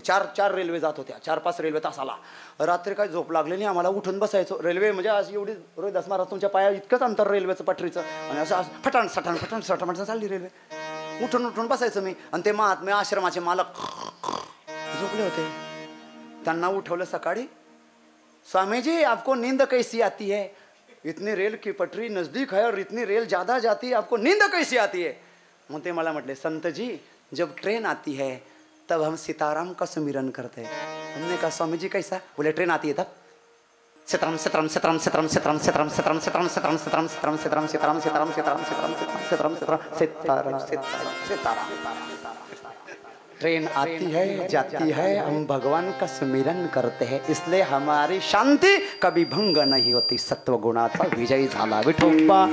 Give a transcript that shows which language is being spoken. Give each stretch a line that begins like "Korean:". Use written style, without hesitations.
Marathi: 4 railway जात होत्या, 4-5 railway तासाला। रात्री काय झोप लागली नाही आम्हाला, उठून बसायचो। रेल्वे म्हणजे आज एवढी रोहिदास महाराज तुमच्या पाया इतकंच अंतर रेल्वेचं पटरीचं, आणि असं फटाण सटाण फटाण सटाण चालली रेल्वे। उठून बसायचं मी। आणि ते महात्मे आश्रमाचे मालक झोपले होते, त्यांना उठवलं सकाळी।
Hindi: स्वामी जी आपको नींद कैसी आती है? इतनी रेल की पटरी नज़दीक है और इतनी रेल ज़्यादा जाती है, आपको नींद कैसी आती है? मुझे
Marathi: मला म्हटले
Hindi: संत जी जब ट्रेन आती है तब हम सीताराम का सुमिरन करते हैं। हमने कहा स्वामी जी कैसा? बोले ट्रेन आती है तब। सीताराम सीताराम सीताराम सीताराम सीताराम सीताराम सीताराम सीताराम सीताराम सीताराम सीताराम सीताराम सीताराम सीताराम सीताराम सीताराम सीताराम सीताराम सीताराम। ट्रेन आती है जाती है, हम भगवान का सुमिरन करते हैं, इसलिए हमारी शांति कभी भंग नहीं होती।
Marathi: सत्व गुणाचा विजय झाला विठोबा